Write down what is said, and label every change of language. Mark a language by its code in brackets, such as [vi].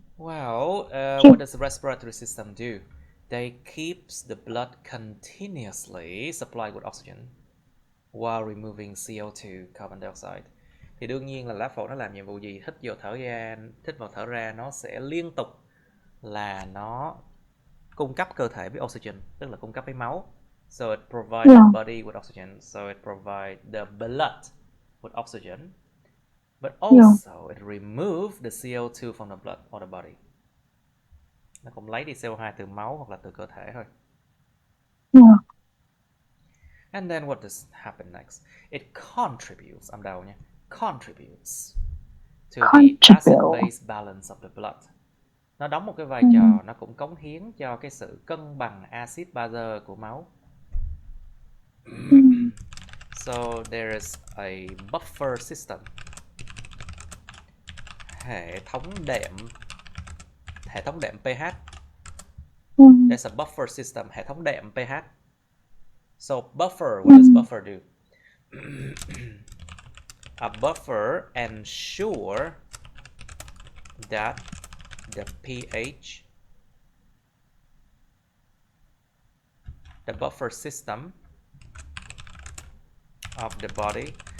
[en] Well, what does the respiratory system do? They keeps the blood continuously supplied with oxygen while removing CO2, carbon dioxide. [vi] Thì đương nhiên là lá phổi nó làm nhiệm vụ gì? Hít vào thở ra, nó sẽ liên tục là nó cung cấp cơ thể với oxygen, tức là cung cấp với máu. [en] So it provides the body with oxygen. So it provides the blood with oxygen. But also it removes the CO2 from the blood or the body. [vi] Nó cũng lấy đi CO2 từ máu hoặc là từ cơ thể thôi. [en] Yeah. And then what does happen next? It contributes, [vi] âm đầu nha, [en] contributes to the acid-base balance of the blood. [vi] Nó đóng một cái vai trò, nó cũng cống hiến cho cái sự cân bằng axit base của máu. [en] So there is a buffer system. [vi] hệ thống đệm pH. [en] There's a buffer system, [vi] hệ thống đệm pH. [en] So buffer, what does buffer do? A buffer ensure that the pH, the buffer system of the body